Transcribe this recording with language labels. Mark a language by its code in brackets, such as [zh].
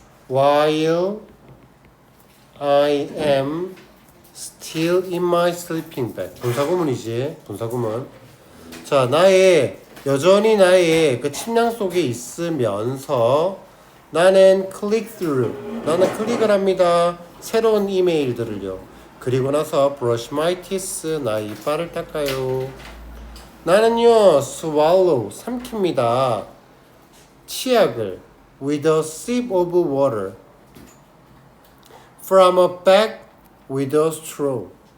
[en] While I am still in my sleeping bag. [ko] 분사구문이지. 분사구문. 자, 여전히 나의 그 침낭 속에 있으면서 나는 나는 클릭을 합니다. 새로운 이메일들을요. 그리고 나서 [en] brush my teeth. [ko] 나의 이빨을 닦아요. 나는요 [en] swallow [ko] 삼킵니다. 치약을 [en] with a sip of water from a bag with a straw.